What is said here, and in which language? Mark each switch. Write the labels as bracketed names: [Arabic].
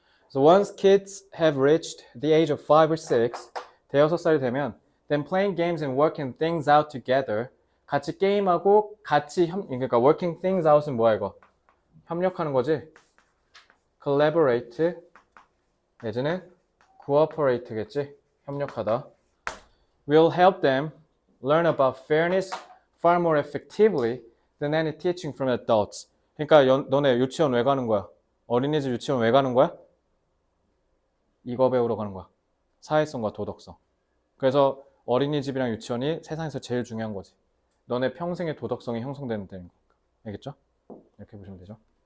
[English] So once kids have reached the age of 5 or 6, [Korean] 대여섯 살이 되면 [English] then playing games and working things out together [Korean] 같이 게임하고 같이 그러니까 [English] working things out은 [Korean] 뭐야 이거? 협력하는 거지? collaborate 내지는 cooperate겠지? 협력하다. [English] will help them learn about fairness far more effectively than any teaching from adults. [Korean] 그러니까 너네 유치원 왜 가는 거야? 어린이집 유치원 왜 가는 거야? 이거 배우러 가는 거야. 사회성과 도덕성. 그래서 어린이집이랑 유치원이 세상에서 제일 중요한 거지. 너네 평생의 도덕성이 형성되는 데는 거. 알겠죠? 이렇게 보시면 되죠.